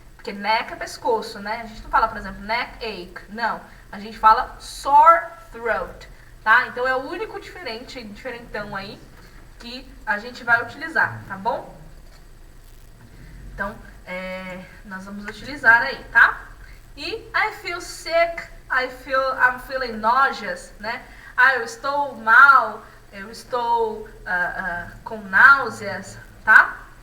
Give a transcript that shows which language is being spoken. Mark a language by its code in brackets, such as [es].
[pt] Porque neck é pescoço, né? A gente não fala, por exemplo, neck ache. Não. A gente fala sore throat, tá? Então é o único diferentão aí que a gente vai utilizar, tá bom? Então, nós vamos utilizar aí, tá? [en] E I feel sick, I'm feeling nauseous, né? [pt] Eu estou mal, eu estou com náuseas, tá?